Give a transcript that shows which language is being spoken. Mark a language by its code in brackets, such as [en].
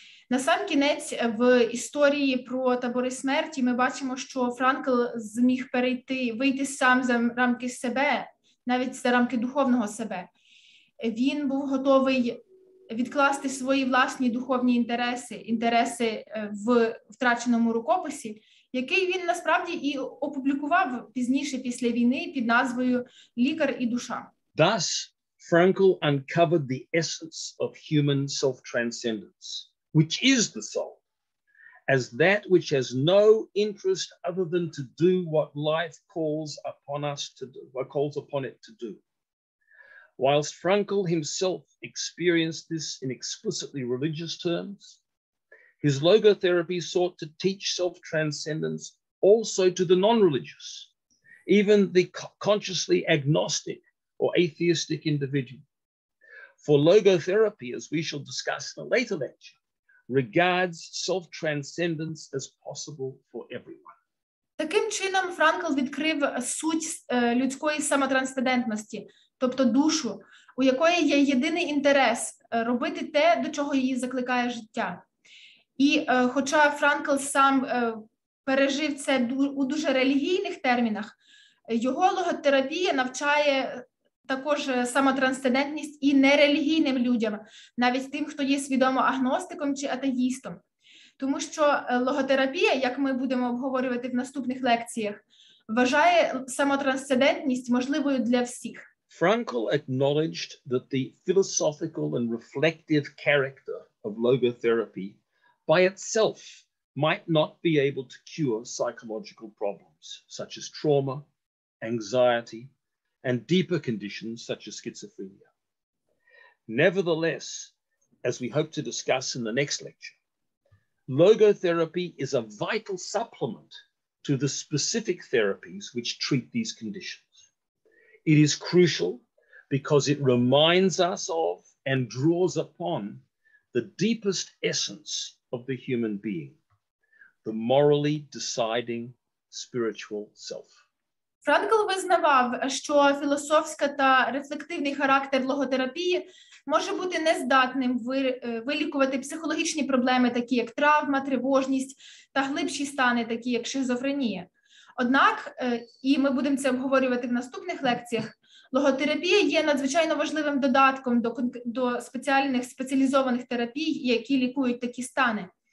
[uk] Насамкінець, в історії про табори смерті ми бачимо, що Франкл зміг вийти сам за рамки себе, навіть за рамки духовного себе. Він був готовий відкласти свої власні духовні інтереси в втраченому рукописі, який він насправді і опублікував пізніше, після війни, під назвою «Лікар і душа». [en] Thus, Frankl uncovered the essence of human self-transcendence, which is the soul, as that which has no interest other than to do what life calls upon us to do, what calls upon it to do. Whilst Frankl himself experienced this in explicitly religious terms, his logotherapy sought to teach self-transcendence also to the non-religious, even the consciously agnostic or atheistic individual. For logotherapy, as we shall discuss in a later lecture, regards self-transcendence as possible for everyone. [uk] Таким чином, Франкл відкрив суть людської самотрансцендентності, тобто душу, у якої є єдиний інтерес – робити те, до чого її закликає життя. І хоча Франкл сам пережив це у дуже релігійних термінах, його логотерапія навчає також самотрансцендентність і нерелігійним людям, навіть тим, хто є свідомо агностиком чи атеїстом. Тому що логотерапія, як ми будемо обговорювати в наступних лекціях, вважає самотрансцендентність можливою для всіх. [en] Frankl acknowledged that the philosophical and reflective character of logotherapy by itself might not be able to cure psychological problems, such as trauma, anxiety, and deeper conditions such as schizophrenia. Nevertheless, as we hope to discuss in the next lecture, logotherapy is a vital supplement to the specific therapies which treat these conditions. It is crucial because it reminds us of and draws upon the deepest essence of the human being, the morally deciding spiritual self. [uk] Франкл визнавав, що філософська та рефлективний характер логотерапії може бути нездатним вилікувати психологічні проблеми, такі як травма, тривожність та глибші стани, такі як шизофренія. Однак, і ми будемо це обговорювати в наступних лекціях, логотерапія є надзвичайно важливим додатком до спеціалізованих терапій, які лікують такі стани.